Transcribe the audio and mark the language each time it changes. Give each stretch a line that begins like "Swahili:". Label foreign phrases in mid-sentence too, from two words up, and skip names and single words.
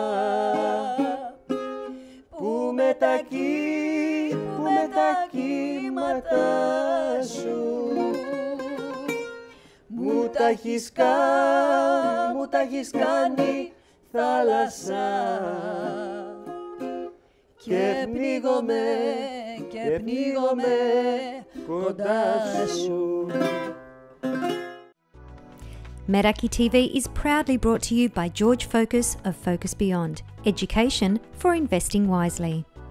Greek: που με τα κύματα σου μου τα έχεις κάνει θάλασσα και πνίγομαι κοντά σου.
English: Meraki TV is proudly brought to you by George Focus of Focus Beyond Education for Investing Wisely.